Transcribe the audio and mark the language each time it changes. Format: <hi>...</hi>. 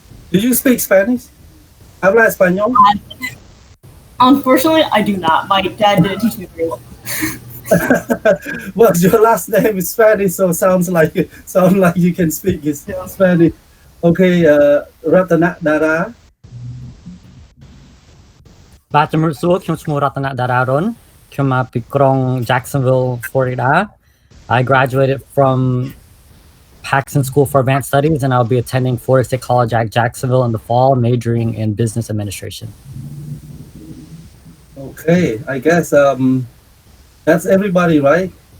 <en>Do you speak Spanish?</en> <es>¿Habla español?</es> <en>Unfortunately, I do not. My dad didn't teach me very well. Well, your last name is Spanish, so sounds like you can speak Spanish. Okay, Ratana Dara.</en> <km>បាទជំរាបសួរខ្ញុំឈ្មោះរតនតារារុនខ្ញុំមកពីក្រុង Jacksonville, Florida.</km> <en>I graduated from Paxton School for Advanced Studies and I'll be attending Florida State College at Jacksonville in the fall, majoring in business administration. Okay, I guess that's everybody, right?</en>